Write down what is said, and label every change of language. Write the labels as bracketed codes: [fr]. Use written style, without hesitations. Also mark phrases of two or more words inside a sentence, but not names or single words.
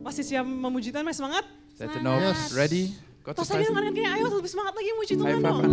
[id] siap memuji Tuhan? Masih semangat? [de] Seid ihr noch [en] Yes. [de] ready? Gott zu [id] Tos lagi [de] preisen? [id] dong kayak ayo lebih semangat lagi muji [en] High [id] Tuhan [en] five [id] dong.